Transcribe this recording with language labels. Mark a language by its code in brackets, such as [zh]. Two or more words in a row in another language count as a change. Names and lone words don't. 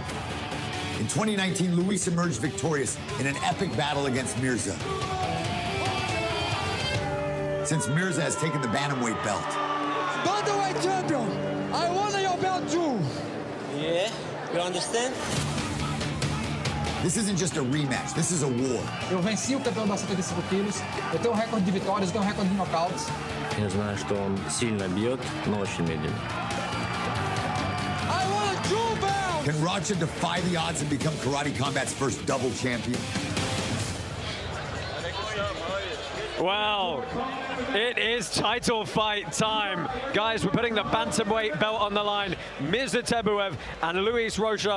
[en] In 2019, Luiz emerged victorious in an epic battle against Myrza. Since Myrza has taken the bantamweight belt. Bantamweight champion, I want your belt too. Yeah, you understand? This isn't just a rematch, this is a war. [pt] Eu venci o campeão das 75 quilos, eu tenho um recorde de vitórias, eu tenho um recorde de knockouts. [ru] Я знаю, что он сильно бьет, но очень медленно. [en] I want a true belt. Can Rocha defy the odds and become Karate Combat's first double champion? Well, it is title fight time. Guys, we're putting the bantamweight belt on the line. Myrza-Bek TeBuev and Luiz Rocha.